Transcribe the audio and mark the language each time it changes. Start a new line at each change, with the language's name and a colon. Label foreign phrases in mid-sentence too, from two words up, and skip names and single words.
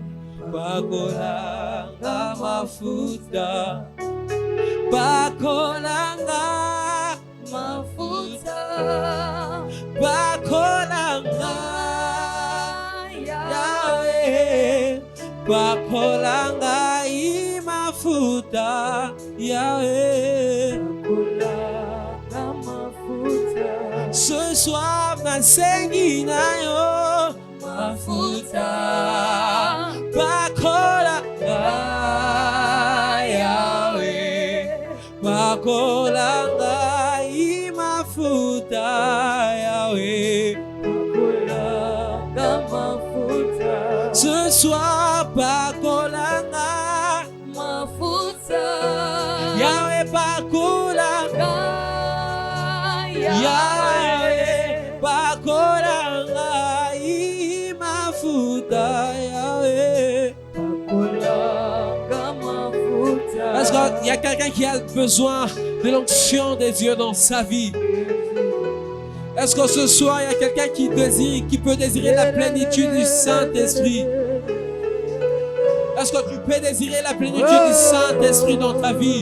Lingala: Bakolanga mafuta, bakolanga mafuta, bakolanga Yahweh, bakolanga mafuta Yahweh, bakolanga mafuta.
French: Ce soir
Lingala: nasengi nayo mafuta. Bakolanga Yahweh, bakolanga mafuta Yahweh, bakolanga mafuta.
French: Ce soir
Lingala: bakolanga mafuta Yahweh, bakolanga Yahweh, bakolanga mafuta Yahweh.
French: Est-ce qu'il y a quelqu'un qui a besoin de l'onction des dieux dans sa vie? Est-ce que ce soir, il y a quelqu'un qui peut désirer la plénitude du Saint-Esprit? Est-ce que tu peux désirer la plénitude du Saint-Esprit dans ta vie?